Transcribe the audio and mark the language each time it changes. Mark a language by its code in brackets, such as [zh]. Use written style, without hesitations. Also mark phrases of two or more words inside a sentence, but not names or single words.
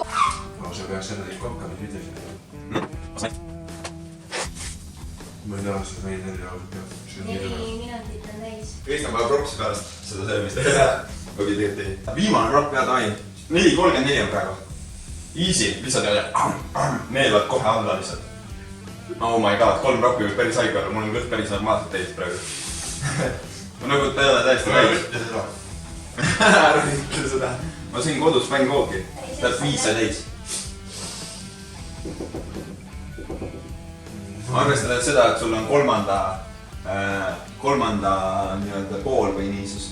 [et] No see peaks selle teist kokka nüüd videosid. Ma ei taha seda veidi jälle ausalt teha. 4 minutit on täis. Kristjan paneb propsi pärast seda söömist. Või tegelikult ei. Viimane propp pead ain. 4.34 on praegu. Easy, lihtsalt jälle. Neelvad kohe alla lihtsalt. [en] Oh my god, [et] 3 proppi võib päris haig olla. Mul on kõht päris normaalselt täis praegu. Ma nagu ta ei ole täiesti täis. Ära ütle seda. Ma sõin kodus fännkooki. Täpselt 5 sai täis. Arvestades seda, et sul on kolmanda nii-öelda pool või nii, siis...